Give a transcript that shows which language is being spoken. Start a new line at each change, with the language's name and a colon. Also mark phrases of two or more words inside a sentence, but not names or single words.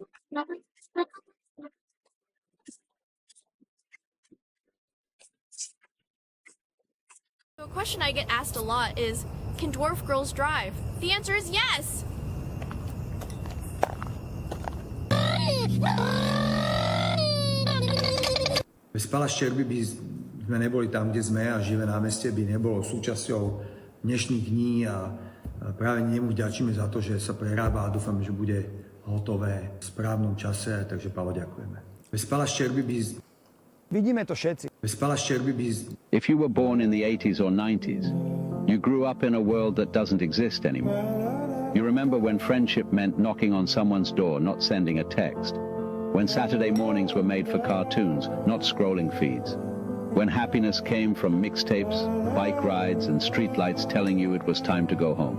English: A question I get asked a lot is, can dwarf girls drive? The answer is yes!
Slovak: Bez Pala Ščerby by sme neboli tam, kde sme a Živé námestie by nebolo súčasťou dnešných dní a práve nemu vďačíme za to, že sa prerába a dúfam, že bude hotové v správnom čase, takže Palo, ďakujeme. Bez Pala Ščerby by... Vidíme to všetci. Bez Pala Ščerby by...
English: If you were born in the 80s or 90s, you grew up in a world that doesn't exist anymore. You remember when friendship meant knocking on someone's door, not sending a text. When Saturday mornings were made for cartoons, not scrolling feeds. When happiness came from mixtapes, bike rides, and streetlights telling you it was time to go home.